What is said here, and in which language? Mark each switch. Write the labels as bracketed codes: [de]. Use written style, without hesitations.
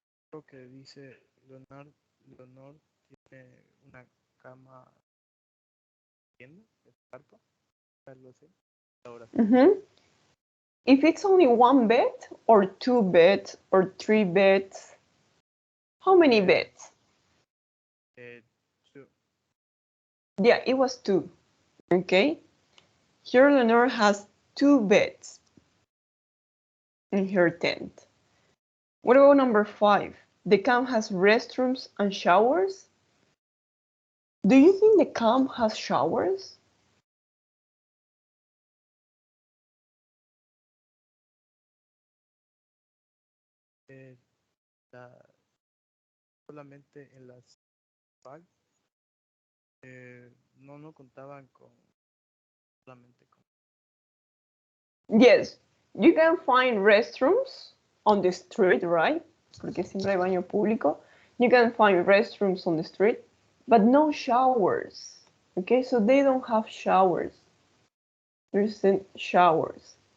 [es] Creo que dice Leonor tiene una cama llena de carpa, algo así. Ahora. [en] If it's only one bed, or 2 beds, or 3 beds, how many beds? 2. Yeah, it was 2. Okay. Here Leonor has 2 beds in her tent. What about number 5? The camp has restrooms and showers? Do you think the camp has showers? [es] Solamente en las PAC no contaban con solamente con. [en] Yes, you can find restrooms on the street, right? [es] Porque siempre hay baño público. [en] You can find restrooms on the street, but no showers. Okay, so they don't have showers. There isn't showers.